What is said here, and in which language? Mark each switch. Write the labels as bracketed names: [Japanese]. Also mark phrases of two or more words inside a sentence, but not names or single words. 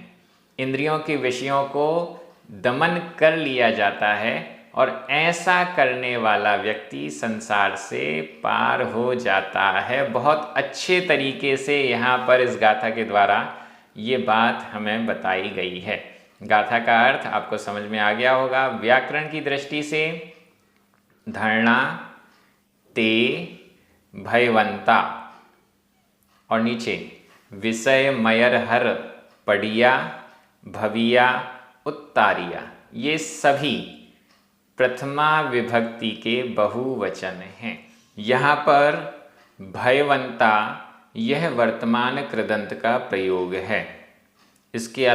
[Hindi] इंद्रियों के विषयों को दमन कर लिया जाता है, और ऐसा करने वाला व्यक्ति संसार से पार हो जाता है। बहुत अच्छे तरीके से यहाँ पर इस गाथा के द्वारा ये बात हमें बताई गई है। गाथा का अर्थ आपको समझ में आ गया होगा। व्याकरण की दृष्टि से [Prakrit languages] धरणा, ते, भयवंता, [Hindi] और नीचे [Prakrit languages] विषय मयर हर पड़िया भविया उत्तारिया, [Hindi] ये सभी प्रथमा विभक्ति के बहुवचन हैं। यहाँ पर भयवंता यह वर्तमान कृदंत का प्रयोग है।